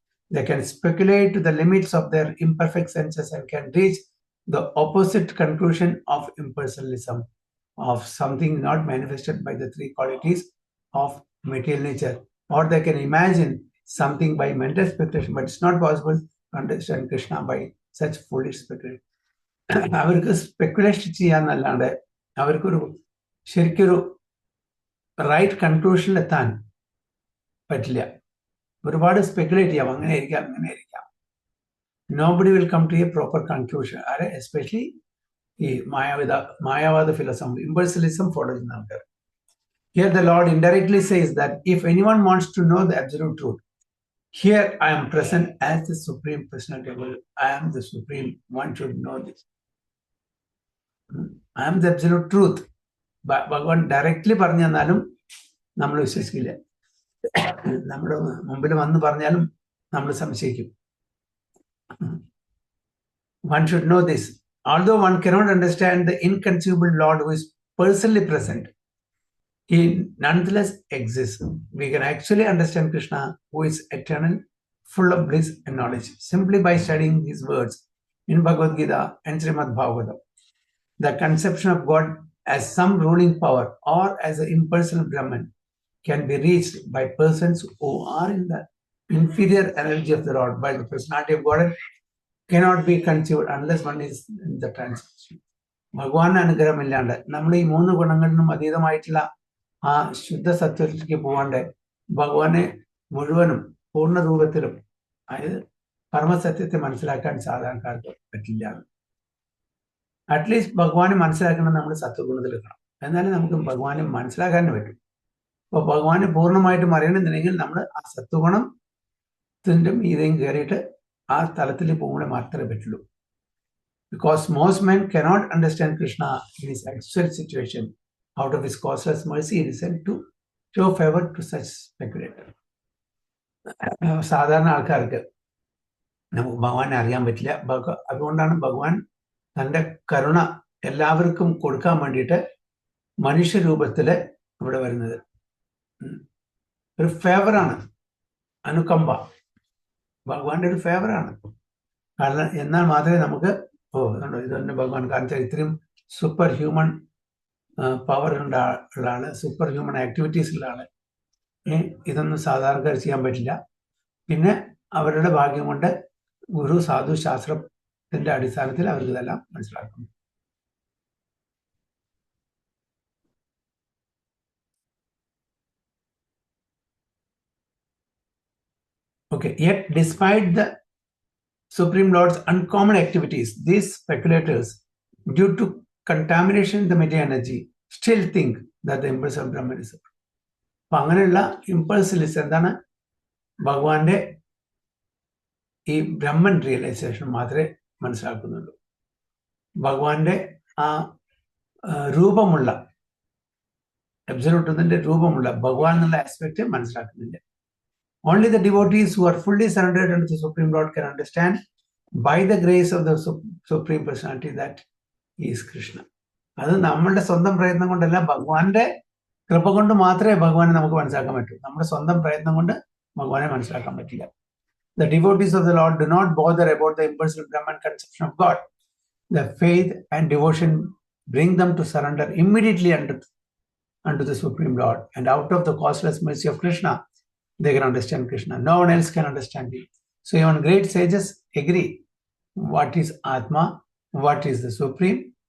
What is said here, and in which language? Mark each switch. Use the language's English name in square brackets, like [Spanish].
[English] They can speculate to the limits of their imperfect senses and can reach the opposite conclusion of impersonalism, of something not manifested by the three qualities of material nature. Or they can imagine something by mental speculation, but it's not possible to understand Krishna by such foolish speculation. [Malayalam] അവർക്ക് speculation ചെയ്യാന്നല്ലാണ്ട് അവർക്കൊരു ശരിക്കൊരു right കൺക്ലൂഷനിൽ എത്താൻ പറ്റില്ല. ഒരുപാട് speculate ചെയ്യാം, അങ്ങനെ ആയിരിക്കാം. [English] Nobody will come to a proper conclusion. [Malayalam] Especially ഈ മായാവാദ ഫിലോസഫി, ഇമ്പൾസലിസം ഫോളോ ചെയ്യുന്ന ആൾക്കാർ. [English] Here the Lord indirectly says that if anyone wants to know the absolute truth, here I am present as the Supreme Personality. I am the Supreme. One should know this. I am the absolute truth. [Malayalam] ഭഗവാൻ directly പറഞ്ഞു തന്നാലും നമ്മൾ വിശ്വസിക്കില്ല. നമ്മുടെ മുമ്പിൽ വന്ന് പറഞ്ഞാലും നമ്മൾ സംശയിക്കും. [English] One should know this. Although one cannot understand the inconceivable Lord who is personally present, he nonetheless exists. We can actually understand Krishna, who is eternal, full of bliss and knowledge, simply by studying his words in Bhagavad Gita and Srimad Bhagavatam. The conception of God as some ruling power or as an impersonal Brahman can be reached by persons who are in the inferior energy of the Lord, while the personality of God cannot be conceived unless one is in the transition. [Malayalam] ഭഗവാൻ അനുഗ്രഹമില്ലാണ്ട് നമ്മൾ ഈ മൂന്ന് ഗുണങ്ങളിലും അതീതമായിട്ടുള്ള ആ ശുദ്ധ സത്വത്തിലേക്ക് പോകാണ്ട് ഭഗവാനെ മുഴുവനും പൂർണ്ണ രൂപത്തിലും, അതായത് പരമസത്യത്തെ മനസ്സിലാക്കാൻ സാധാരണക്കാർക്ക് പറ്റില്ല. അറ്റ്ലീസ്റ്റ് ഭഗവാനെ മനസ്സിലാക്കണം നമ്മൾ സത്വഗുണത്തിൽ എത്തണം, എന്നാലും നമുക്ക് ഭഗവാനെ മനസ്സിലാക്കാൻ പറ്റും. അപ്പോൾ ഭഗവാനെ പൂർണ്ണമായിട്ടും അറിയണമെന്നുണ്ടെങ്കിൽ നമ്മൾ ആ സത്വഗുണത്തിൻ്റെ മീതെയും കയറിയിട്ട് ആ തലത്തിൽ പോകുമ്പോൾ മാത്രമേ പറ്റുള്ളൂ. [English] Because most men cannot understand Krishna in his actual situation. Out of his causeless mercy, he is sent to show favor to such speculator. [Malayalam] സാധാരണ ആൾക്കാർക്ക് നമുക്ക് ഭഗവാനെ അറിയാൻ പറ്റില്ല. അതുകൊണ്ടാണ് ഭഗവാൻ തൻ്റെ കരുണ എല്ലാവർക്കും കൊടുക്കാൻ വേണ്ടിയിട്ട് മനുഷ്യരൂപത്തിൽ ഇവിടെ വരുന്നത്. ഒരു ഫേവറാണ്, അനുകമ്പ ഭഗവാന്റെ ഒരു ഫേവറാണ്. കാരണം എന്നാൽ മാത്രമേ നമുക്ക് ഇത് തന്നെ ഭഗവാൻ കാണിച്ചാൽ ഇത്രയും സൂപ്പർ ഹ്യൂമൻ പവർ ഉള്ള ആള്, സൂപ്പർ ഹ്യൂമൻ ആക്ടിവിറ്റീസ് ഉള്ള ആള്, ഇതൊന്നും സാധാരണക്കാർ ചെയ്യാൻ പറ്റില്ല. പിന്നെ അവരുടെ ഭാഗ്യം കൊണ്ട് ഗുരു സാധു ശാസ്ത്രത്തിന്റെ അടിസ്ഥാനത്തിൽ അവർക്ക് ഇതെല്ലാം മനസ്സിലാക്കുന്നു. [English] Okay, yet despite the Supreme Lord's uncommon activities, these speculators, due to contamination in the material energy, still think that the impulse of Brahman is supreme. [Malayalam] അപ്പൊ അങ്ങനെയുള്ള ഇമ്പൾസിലിസ് എന്താണ്? ഭഗവാന്റെ ഈ ബ്രഹ്മൻ റിയലൈസേഷൻ മാത്രമേ മനസ്സിലാക്കുന്നുള്ളൂ. ഭഗവാന്റെ ആ രൂപമുള്ള അബ്സല്യൂട്ടിന്റെ രൂപമുള്ള ഭഗവാൻ എന്നുള്ള ആസ്പെക്ട് മനസ്സിലാക്കുന്നില്ല. [English] Only the devotees who are fully surrendered unto the Supreme Lord can understand by the grace of the Supreme Personality that he is Krishna. [Malayalam] അത് നമ്മളുടെ സ്വന്തം പ്രയത്നം കൊണ്ടല്ല, ഭഗവാന്റെ കൃപ കൊണ്ട് മാത്രമേ ഭഗവാനെ നമുക്ക് മനസ്സിലാക്കാൻ പറ്റൂ. നമ്മുടെ സ്വന്തം പ്രയത്നം കൊണ്ട് ഭഗവാനെ മനസ്സിലാക്കാൻ പറ്റില്ല. [English] The devotees of the Lord do not bother about the impersonal Brahman conception of God. The faith and devotion bring them to surrender immediately unto the Supreme Lord, and out of the causeless mercy of Krishna, they can understand Krishna. No one else can understand him. So even great sages agree what is Atma, what is the Supreme.